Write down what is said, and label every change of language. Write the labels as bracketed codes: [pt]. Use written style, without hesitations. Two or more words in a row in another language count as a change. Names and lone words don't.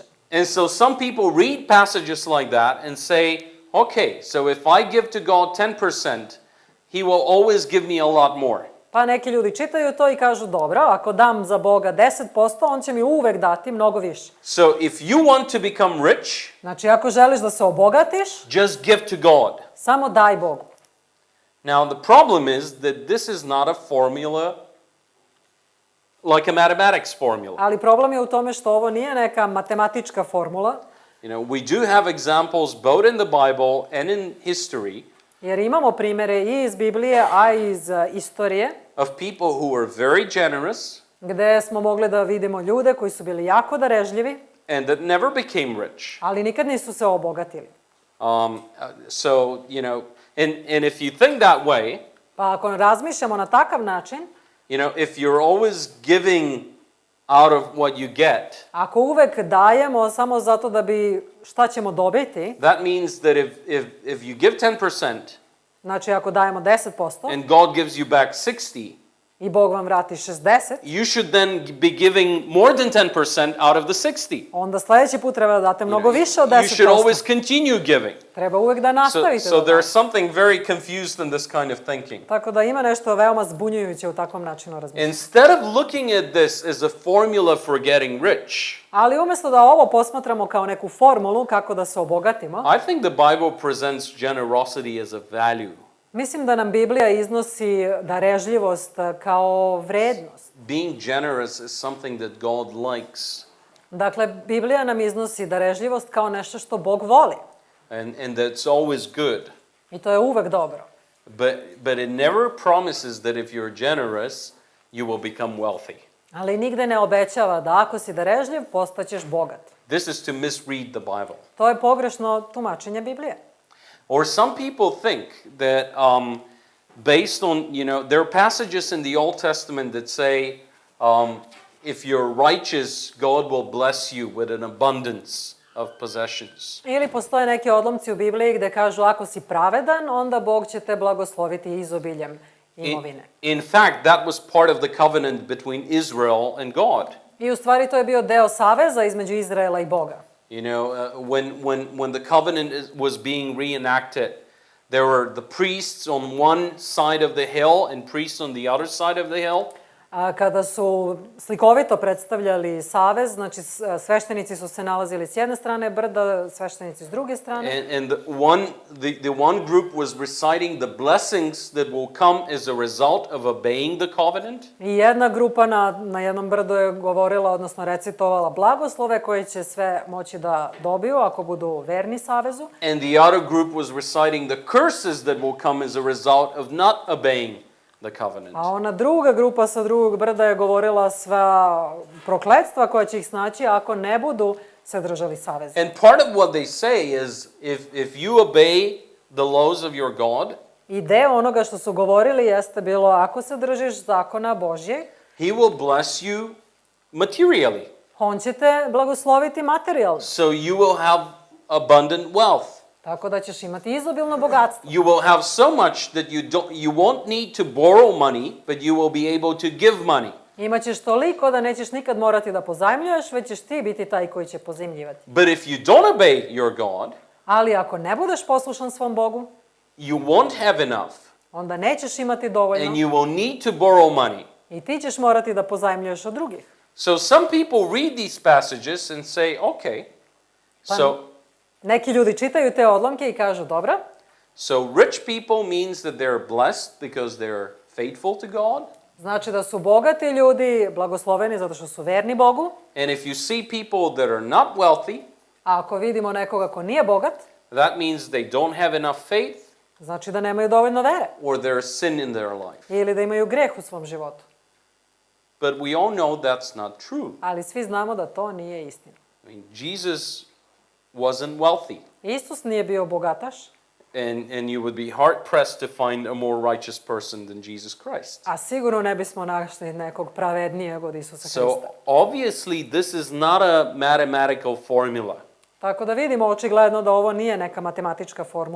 [en] And so some people read passages like that and say, okay, so if I give to God 10%, He will always give me a lot more. [sr] Pa neki ljudi čitaju to i kažu, dobro, ako dam za Boga 10%, on će mi uvek dati mnogo više. [en] So if you want to become rich, [sr] Znači, ako želiš da se obogatiš, [en] just give to God. [sr] samo daj Bogu. [en] Now the problem is that this is not a formula like a mathematics formula. [sr] Ali problem je u tome što ovo nije neka matematička formula, [en] We do have examples both in the Bible and in history [sr] jer imamo primere i iz Biblije, a i iz istorije, [en] of people who were very generous [sr] gde smo mogli da vidimo ljude koji su bili jako darežljivi, [en] and that never became rich. [sr] ali nikad nisu se obogatili. [en] And if you think that way, [sr] Pa ako razmišljamo na takav način, [en] if you're always giving out of what you get, [sr] ako uvek dajemo samo zato da bi šta ćemo dobiti, [en] that means that if you give 10% [sr] znači ako dajemo 10% [en] and God gives you back 60, [sr] i Bog vam vrati 60, [en] you should then be giving more than 10% out of the 60. [sr] onda sledeći put treba da date mnogo više od 10%. [en] You should always continue giving. [sr] Treba uvek da nastavite. [en] So there's something very confused in this kind of thinking. [sr] Tako da ima nešto veoma zbunjujuće u takvom načinu razmišljanja. [en] Instead of looking at this as a formula for getting rich, [sr] Ali umjesto da ovo posmatramo kao neku formulu kako da se obogatimo, [en] I think the Bible presents generosity as a value. [sr] mislim da nam Biblija iznosi darežljivost kao vrednost. [en] Being generous is something that God likes. [sr] Dakle, Biblija nam iznosi darežljivost kao nešto što Bog voli. [en] And that's always good. [sr] I to je uvek dobro. [en] But it never promises that if you're generous, you will become wealthy. [sr] Ali nigde ne obećava da ako si darežljiv, postaćeš bogat. [en] This is to misread the Bible. [sr] To je pogrešno tumačenje Biblije. [en] Or some people think that based on, there are passages in the Old Testament that say, if you're righteous, God will bless you with an abundance of possessions. [sr] Ili postoje neki odlomci u Bibliji gde kažu ako si pravedan, onda Bog će te blagosloviti izobiljem imovine. [en] In fact, that was part of the covenant between Israel and God. [sr] I u stvari to je bio deo saveza između Izraela i Boga. [en] When the covenant was being reenacted, there were the priests on one side of the hill and priests on the other side of the hill. [sr] Kada su slikovito predstavljali savez, znači sveštenici su se nalazili s jedne strane brda, sveštenici s druge strane. [en] And the one group was reciting the blessings that will come as a result of obeying the covenant. [sr] I jedna grupa na jednom brdu je govorila, odnosno recitovala blagoslove koje će sve moći da dobiju ako budu verni savezu. [en] And the other group was reciting the curses that will come as a result of not obeying the covenant. [sr] A ona druga grupa sa drugog brda je govorila sva prokletstva koja će ih snaći ako ne budu se držali saveza. [en] And part of what they say is if you obey the laws of your God, [sr] I deo onoga što su govorili jeste bilo ako se držiš zakona Božjeg, [en] He will bless you materially. [sr] on će te blagosloviti materijalno. [en] So you will have abundant wealth. [sr] Tako da ćeš imati izobilno bogatstvo. [en] You will have so much that you won't need to borrow money, but you will be able to give money. [sr] Imaćeš toliko da nećeš nikad morati da pozajmljuješ, već ćeš ti biti taj koji će pozajmljivati. [en] But if you don't obey your God, [sr] Ali ako ne budeš poslušan svom Bogu, [en] you won't have enough, [sr] onda nećeš imati [en] and [sr] dovoljno [en] you will need to borrow money. [sr] i ti ćeš morati da pozajmljuješ od drugih. [en] So some people read these passages and say, okay, [sr] Neki ljudi čitaju te odlomke i kažu, dobro, [en] so rich people means that they're blessed because they're faithful to God. [sr] znači da su bogati ljudi blagosloveni zato što su verni Bogu. [en] And if you see people that are not wealthy, [sr] A ako vidimo nekoga ko nije bogat, [en] that means they don't have enough faith [sr] znači da nemaju dovoljno vere [en] or there's sin in their life. [sr] ili da imaju greh u svom životu. [en] But we all know that's not true. [sr] Ali svi znamo da to nije istina. [en] I mean, Jesus wasn't wealthy. [sr] Isus nije bio bogataš, [en] And you would be hard-pressed to find a more righteous person than Jesus Christ. [sr] a sigurno ne bismo našli nekog pravednijeg od Isusa [en] So [sr] Hrista. [en] obviously this is not a mathematical formula. [sr] Tako da vidimo očigledno da ovo nije neka matematička formula.